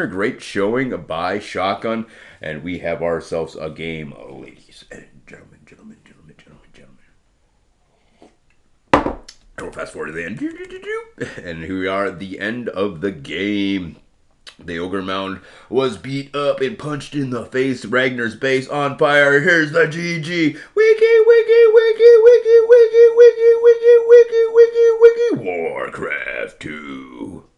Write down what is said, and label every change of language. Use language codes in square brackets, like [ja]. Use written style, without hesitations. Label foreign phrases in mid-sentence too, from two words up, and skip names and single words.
[en] Great showing by Shotgun. And we have ourselves a game, ladies and gentlemen. And we'll fast forward to the end. And here we are at the end of the game. The ogre mound was beat up and punched in the face. Ragnar's base on fire. Here's the GG. Wiki, wiki, wiki, wiki, wiki, wiki, wiki, wiki, wiki, wiki, Warcraft 2.